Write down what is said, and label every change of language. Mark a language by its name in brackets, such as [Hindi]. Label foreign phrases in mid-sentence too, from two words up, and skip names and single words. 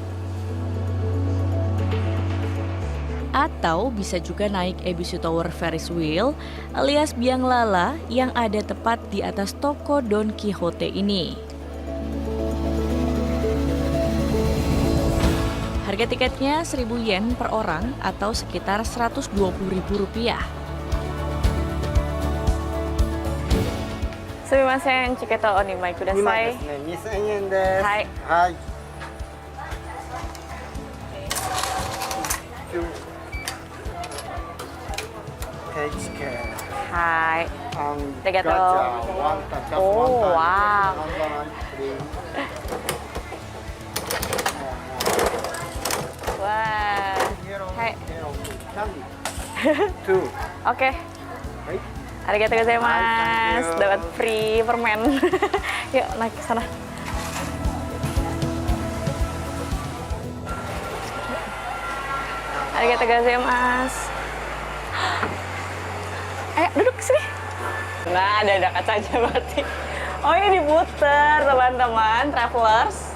[Indonesian] Atau bisa juga naik Ebisu Tower Ferris Wheel alias Biang Lala yang ada tepat di atas toko Don Quixote ini. Harga tiketnya 1.000 yen per orang atau sekitar Rp120.000. [Japanese] すみません、チケット二枚ください. 2,000 円です。はい。はい。 Hai. Arigatou. Oh, wow. Wah. Hai. [English] Two. [Indonesian] Oke. [Japanese] ありがとうございます. [Indonesian] Dapat free permen. Yuk naik ke sana. [Japanese] ありがとうございます. [Indonesian] Ayo duduk sini. Nah, ada kacanya berarti. Oh, ini diputer teman-teman travelers.